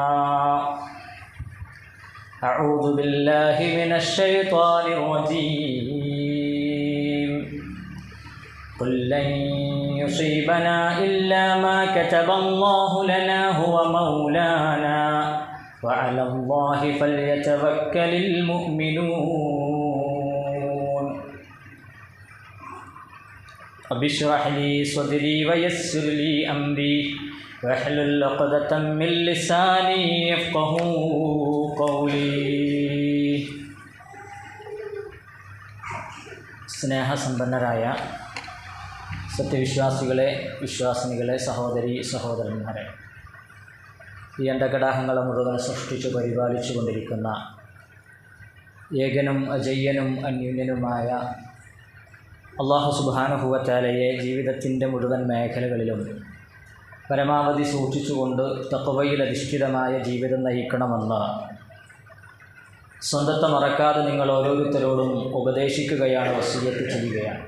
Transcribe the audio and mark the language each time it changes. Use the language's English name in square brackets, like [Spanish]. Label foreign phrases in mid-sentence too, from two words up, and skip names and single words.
[Arabic] أعوذ بالله من الشيطان الرجيم قل لن يصيبنا إلا ما كتب الله لنا هو مولانا وعلى الله فليتوكل المؤمنون رب اشرح لي صدري ويسر لي أمري واحلل عقدة من لساني يفقهوا قولي [Malayalam] സ്നേഹസമ്പന്നരായ സത്യവിശ്വാസികളെ വിശ്വാസിനികളെ സഹോദരി സഹോദരന്മാരെ ഈ അണ്ടകടാഹങ്ങളെ മുഴുവൻ സൃഷ്ടിച്ചു പരിപാലിച്ചു കൊണ്ടിരിക്കുന്ന ഏകനും അജയ്യനും അന്യൂന്യനുമായ [Arabic] الله سبحانه وتعالى [Malayalam] ജീവിതത്തിൻ്റെ മുഴുവൻ മേഖലകളിലും പരമാവധി സൂക്ഷിച്ചുകൊണ്ട് തഖ്വയിൽ അധിഷ്ഠിതമായ ജീവിതം നയിക്കണമെന്ന് സ്വന്തത്തെ മറക്കാതെ നിങ്ങൾ ഓരോരുത്തരോടും ഉപദേശിക്കുകയാണ്, വസിയ്യത്ത് ചെയ്യുകയാണ്.